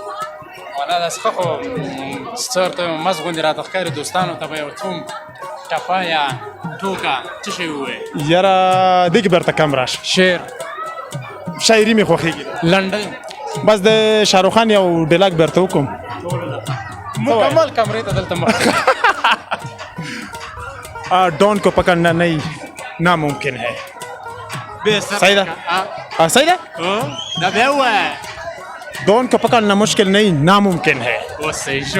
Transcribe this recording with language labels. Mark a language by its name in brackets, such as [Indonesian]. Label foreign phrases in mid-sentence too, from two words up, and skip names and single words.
[Pashto] ولا دا څه خو ستورته مزغون راته ښکاري دوستانو ته به یو څوم ټپه یا ټوکه څه شی ووایي یاره دې کې برته کم راشه شعر شاعري مې خوښېږي لنډۍ بس د شاهرخ خان یو ډیلاګ برته وکم مکمل کمرې ته دلته مخ [Urdu] ڈون کو پکڑنا نہیں ناممکن ہے [Pashto] صحیح ده صحیح ده دا بیا ووایه [Urdu] ڈون کو پکڑنا مشکل نہیں ناممکن ہے [Pashto] اوس صحیح شو